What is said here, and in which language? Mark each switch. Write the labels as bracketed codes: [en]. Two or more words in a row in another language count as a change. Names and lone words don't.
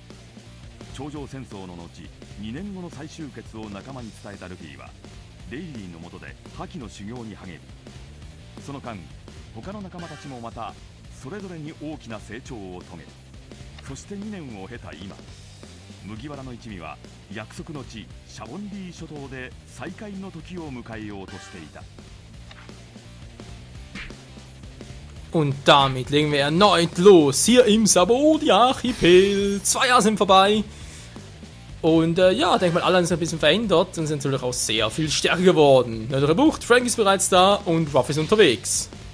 [ja] 頂上戦争の後、2年後の再集結を仲間に伝えたルフィはレイリーの下で覇気の修行に励み、その間他の仲間たちもまたそれぞれに大きな成長を遂げる。そして2年を経た今、麦わらの一味は約束の地シャボンディ諸島で再会の時を迎えようとしていた。 [de] Und damit legen wir erneut los, hier im Sabaody-Archipel. 2 Jahre sind vorbei. Und ja, denke mal, alle haben sich ein bisschen verändert und sind natürlich auch sehr viel stärker geworden. Neuere Bucht, Frank ist bereits da und Ruff ist unterwegs.